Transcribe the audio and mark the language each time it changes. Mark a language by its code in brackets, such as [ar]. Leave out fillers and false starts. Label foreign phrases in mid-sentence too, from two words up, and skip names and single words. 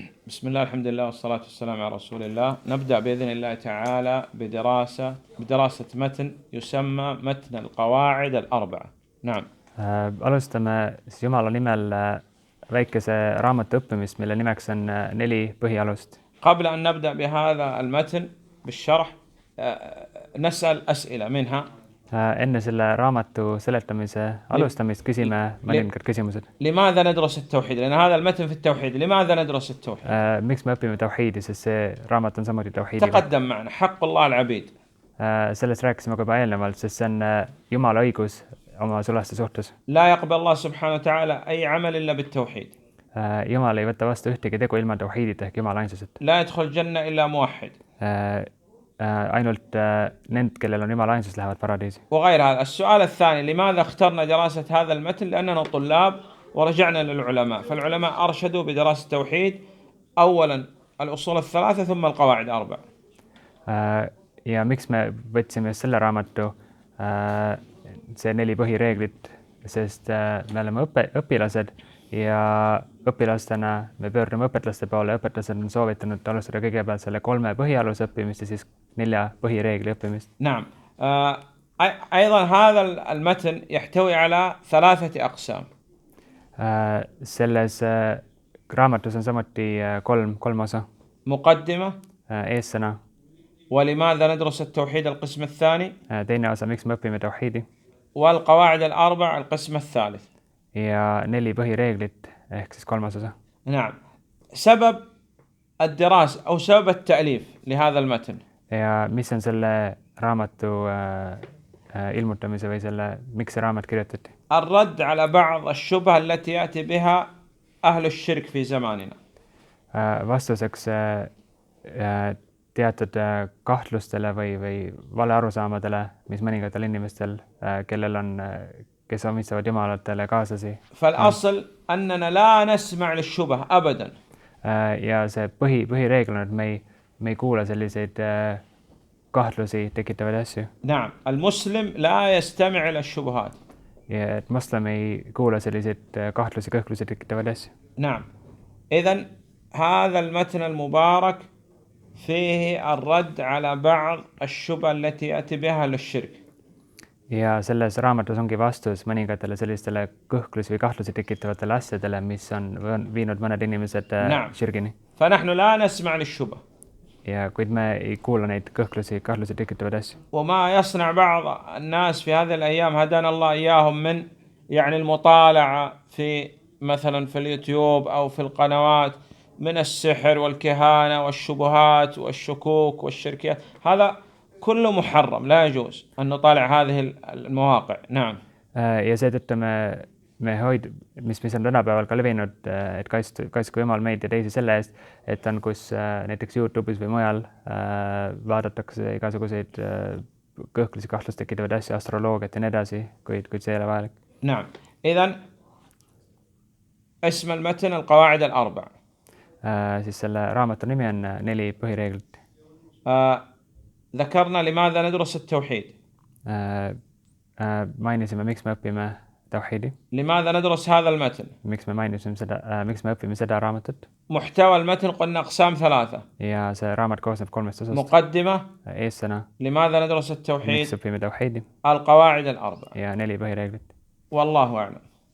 [ar] بسم الله الحمد لله والصلاة والسلام على رسول الله. نبدأ بإذن الله تعالى بدراسة متن يسمى متن القواعد الأربعة. نعم. [et] Alustame siis Jumala nimel väikese raamatu õppimist, mille nimeks on 4 põhialust. [ar] قبل أن نبدأ بهذا المتن بالشرح نسأل أسئلة منها. [et] Enne selle raamatu seletamise alustamist küsime mõningad küsimused. [ar] لماذا ندرس التوحيد؟ لأن هذا المتن في التوحيد. لماذا ندرس التوحيد؟ [et] Miks me õpime tauhiidi, sest see raamat on samuti tauhiidi. [ar] تقدم معنا حق الله العبيد. [et] Sellest rääkisime juba eelnevalt, sest see on Jumala õigus oma sulaste suhtes. [ar] لا يقبل الله سبحانه وتعالى أي عمل إلا بالتوحيد. [et] Jumal ei võta vastu ühtegi tegu ilma tauhiidita ehk Jumala ainsuseta. [ar] لا يدخل الجنة إلا موحد. [et] Ainult need, kellel on Jumala ainsus, lähevad paradiisi. [ar] وغير هذا. السؤال الثاني: لماذا اخترنا دراسة هذا المتن؟ لأننا طلاب ورجعنا للعلماء، فالعلماء أرشدوا بدراسة التوحيد أولا الأصول الثلاثة ثم القواعد الأربع. [et] Ja miks me võtsime just selle raamatu, see 4 põhireeglit, sest me oleme õpilased ja õpilastena me pöördume õpetlaste poole. Õpetlased on soovitanud alustada kõigepealt selle 3 põhialuse õppimist ja siis 4 põhireegli õppimist. [ar] نعم. أيضا هذا المتن يحتوي على 3 أقسام. [et] Selles raamatus on samuti 3 osa. [ar] مقدمة. [et] Eessõna. [ar] ولماذا ندرس التوحيد القسم الثاني. [et] Teine osa, miks me õpime tauhiidi. [ar] والقواعد الأربع القسم الثالث. [et] Ja 4 põhireeglit ehk siis 3. osa. [ar] نعم. سبب الدراسة أو سبب التأليف لهذا المتن. [et] Ja mis on selle raamatu ilmutamise või selle, miks see raamat kirjutati? [ar] الرد على بعض الشبهة التي يأتي بها أهل الشرك في زماننا. [et] Vastuseks teatud kahtlustele või valearusaamadele, mis mõningatel inimestel, kes omistavad jumalatele kaaslasi. [ar] فالأصل أننا لا نسمع للشبهة أبدا. [et] Ja see põhireegel on, et me ei kuula selliseid kahtlusi tekitavaid asju. [ar] نعم. المسلم لا يستمع إلى الشبهات. [et] Ja et moslem ei kuula selliseid kahtlusi, kõhklusi tekitavaid asju. [ar] نعم. إذن هذا المتن المبارك فيه الرد على بعض الشبهة التي يأتي بها للشرك. [et] Ja selles raamatus ongi vastus mõningatele sellistele kõhklusi või kahtlusi tekitavatele asjadele, mis on viinud mõned inimesed širgini. [ar] فنحن لا نسمع للشبهة. [et] Ja kuid me ei kuula neid kõhklusi, kahtlusi tekitavaid asju. [ar] وما يصنع بعض الناس في هذه الأيام هدانا الله إياهم من يعني المطالعة في مثلا في اليوتيوب أو في القنوات من السحر والكهانة والشبهات والشكوك والشركيات. هذا كله محرم، لا يجوز أن نطالع هذه المواقع. نعم. [et] Ja seetõttu mis on tänapäeval ka levinud, et kaitsku Jumal meid ja teisi selle eest, et on, kus näiteks YouTube'is või mujal vaadatakse igasuguseid kõhklusi, kahtlust tekitavaid asju, astroloogiat ja nii edasi, kuid see ei ole vajalik. [ar] نعم. إذن اسم المتن القواعد الأربع. [et] Siis selle raamatu nimi on 4 põhireeglit. [ar] ذكرنا لماذا ندرس التوحيد. [et] Mainisime, miks me õpime tauhiidi. [ar] لماذا ندرس هذا المتن. [et] Miks me õpime seda raamatut. [ar] محتوى المتن قلنا أقسام 3. [et] Ja see raamat koosneb 3 osast. [ar] مقدمة. [et] Eessõna. [ar] لماذا ندرس التوحيد. [et] Miks õpime tauhiidi. [ar] القواعد الأربع. [et] Ja 4 põhireeglit. [ar] والله أعلم.